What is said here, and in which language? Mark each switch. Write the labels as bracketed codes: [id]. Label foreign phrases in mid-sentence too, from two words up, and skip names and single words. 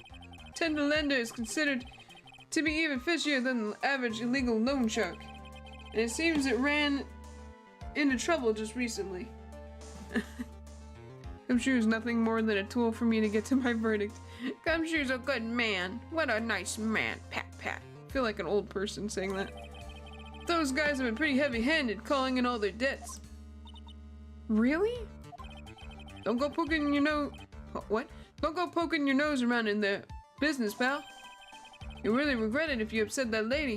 [en] Tender lender is considered to be even fishier than the average illegal loan shark. And it seems it ran into trouble just recently. Gumshoe is nothing more than a tool for me to get to my verdict. Gumshoe's a good man. What a nice man. Pat, pat. I feel like an old person saying that. Those guys have been pretty heavy-handed, calling in all their debts. Really? Don't go poking your nose... What? Don't go poking your nose around in their business, pal. You'll really regret it if you upset that lady.